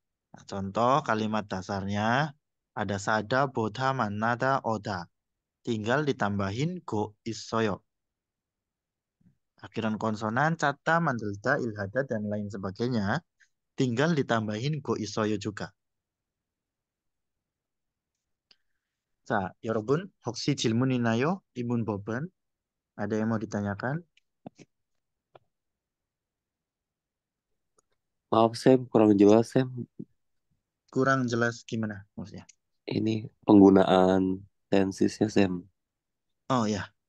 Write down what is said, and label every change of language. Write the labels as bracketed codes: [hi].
[id] Nah, contoh kalimat dasarnya ada sada, bodha, manada, oda. Tinggal ditambahin go isoyo. Akhiran konsonan, cata, mandelda, ilhada, dan lain sebagainya. Tinggal ditambahin go isoyo juga. [ko] 자, 여러분, 혹시 질문 있나요? 이 문법은 [id] ada yang mau ditanyakan? Maaf Sam, kurang jelas Sam. Kurang jelas gimana maksudnya? Ini penggunaan tensisnya Sam. Oh ya,